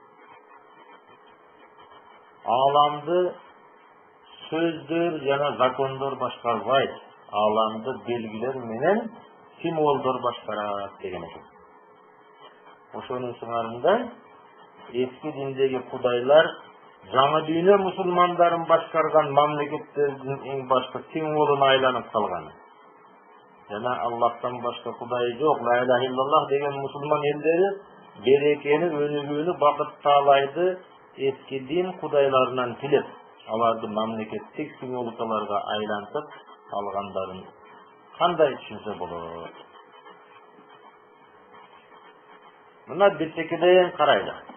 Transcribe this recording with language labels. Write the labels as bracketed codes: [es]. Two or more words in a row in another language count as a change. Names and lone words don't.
[ky] Аламды сөздөр жана закондор башкарбайт, аламды белгилер менен символдор башкарат деген экен. Ошонун сыңарында эски диндеги кудайлар жаңы дүйнө мусулмандарын башкарган мамлекеттердин эң башкы символуна айланып калган. Жана Аллахтан башка кудай жок, [ar] لا إله إلا الله [ky] деген мусулман элдери берекени, өнүгүүнү, бакыт таалайды эски дин кудайларынан тилеп, аларды мамлекеттик символикаларга айлантып алгандарын кандай түшүнсө болот? Мына биртекеден карайлы.